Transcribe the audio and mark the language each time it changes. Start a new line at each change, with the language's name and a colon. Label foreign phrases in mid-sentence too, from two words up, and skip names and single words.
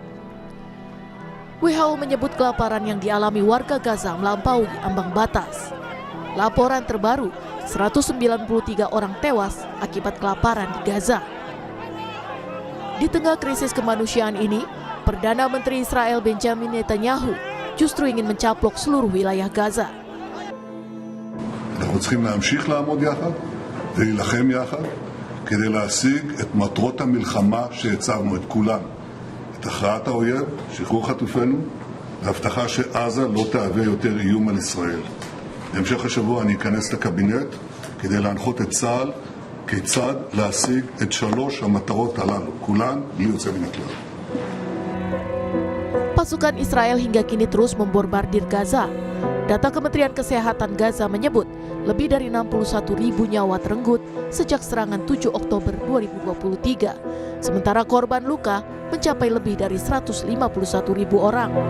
Indonesian: WHO menyebut kelaparan yang dialami warga Gaza melampaui ambang batas. Laporan terbaru, 193 orang tewas akibat kelaparan di Gaza. Di tengah krisis kemanusiaan ini, Perdana Menteri Israel Benjamin Netanyahu justru ingin mencaplok seluruh wilayah Gaza.
Hebrew: אנחנו צריכים להמשיך לעמוד יחד ולהילחם יחד כדי להשיג את מטרות המלחמה שהצבנו את כולן. את הכרעת האויב, שחרור חטופינו, והבטחה שעזה לא תהווה יותר איום על ישראל. בהמשך השבוע אני אכנס לקבינט כדי להנחות את צה"ל כיצד להשיג את 3 המטרות הללו, כולן בלי יוצא מן הכלל.
Indonesian: Pasukan Israel hingga kini terus membombardir Gaza. Data Kementerian Kesehatan Gaza menyebut lebih dari 61.000 nyawa terenggut sejak serangan 7 Oktober 2023. Sementara korban luka mencapai lebih dari 151.000 orang.